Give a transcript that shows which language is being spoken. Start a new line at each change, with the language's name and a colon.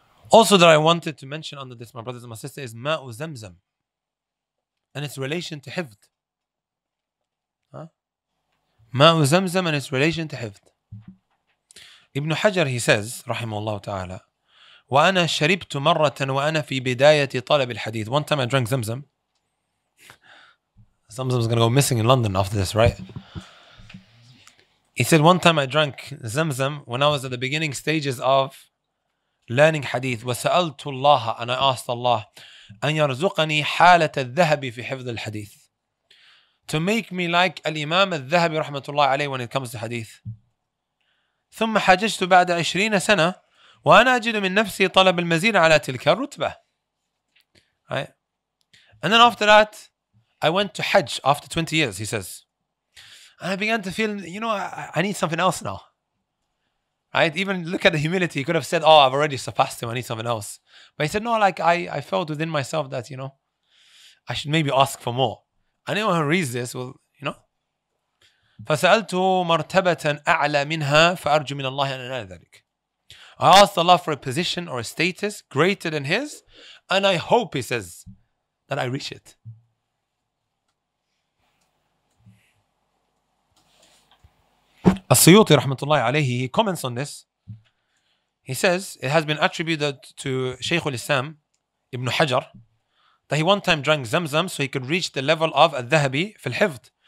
English: Also that I wanted to mention under this, my brothers and my sisters, is Ma'u Zamzam and its relation to Hifd. Huh? Ma'u Zamzam and its relation to Hifd. Ibn Hajar, he says,
Arabic: rahimahullah ta'ala, وأنا شربت مرة وأنا في بداية طلب الحديث.
English: One time I drank Zamzam. Zamzam is going to go missing in London after this, right? He said, one time I drank Zamzam when I was at the beginning stages of learning hadith.
Arabic: وسألت الله,
English: and I asked Allah
Arabic: أن يرزقني حالة الذهب في حفظ الحديث,
English: to make me like
Arabic: الإمام الذهبي رحمة الله عليه
English: when it comes to hadith.
Arabic: ثم حججت بعد 20 سنة وأنا أجد من نفسي طلب المزيد على تلك الرتبة.
English: Right? And then after that, I went to Hajj after 20 years, he says. And I began to feel, I need something else now. Right? Even look at the humility. He could have said, oh, I've already surpassed him, I need something else. But he said, no, like I felt within myself that, I should maybe ask for more. Anyone who reads this will,
Arabic: فسألته مرتبة أعلى منها فأرجو من الله أن أنال ذلك.
English: I asked Allah for a position or a status greater than his, and I hope, he says, that I reach it. As-Suyuti rahmatullahi alayhi, he comments on this. He says, it has been attributed to Shaykh al-Islam Ibn Hajar that he one time drank Zamzam so he could reach the level of al-Dhahabi fil hifd.